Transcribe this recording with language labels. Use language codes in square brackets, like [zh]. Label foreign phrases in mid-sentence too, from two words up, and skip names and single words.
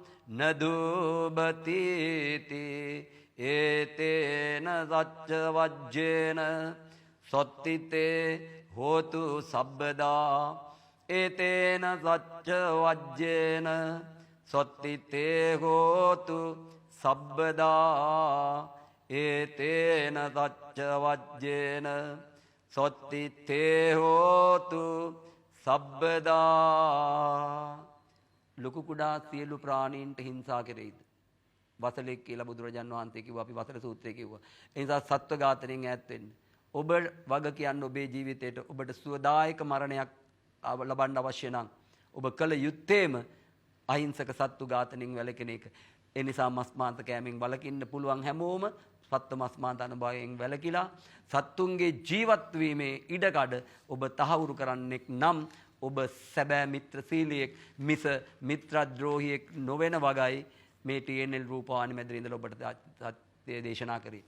[pi] නදුබතිති ඒතේන සච්ච වජ්ජේන සොත්තිතේ හෝතු සබ්බදා ඒතේන සච්ච වජ්ජේන සොත්තිතේ හෝතු සබ්බදා ඒතේන සච්ච වජ්ජේන සොත්තිතේ හෝතු සබ්බදා [si] ලොකු කුඩා සියලු ප්‍රාණීන්ට හිංසා කෙරෙයිද වසලෙක් කියලා බුදුරජාන් වහන්සේ කිව්වා අපි වසල සූත්‍රයේ කිව්වා ඒ නිසා සත්ව ඝාතනයෙන් ඈත් වෙන්න ඔබ වග කියන්න ඔබේ ජීවිතේට ඔබට සුවදායක මරණයක් ලබන්න අවශ්‍ය නම් ඔබ කළ යුත්තේම අහිංසක සත්තු ඝාතනයෙන් වැළකෙන එක ඒ නිසා මස් මාංශ කෑමෙන් වළකින්න පුළුවන් හැමෝම සත්ත්ව මස් මාංශ අනුභවයෙන් වැළකීලා සත්තුන්ගේ ජීවත් වීමේ ඉඩකඩ ඔබ තහවුරු කරන්නෙක් නම් ඔබ සැබෑ මිත්‍රශීලියෙක් මිස මිත්‍රද්‍රෝහියෙක් නොවන වගයි මේ TNL රූපවාහිනිය මැදින් ඉඳලා ඔබට දේශනා කරේ.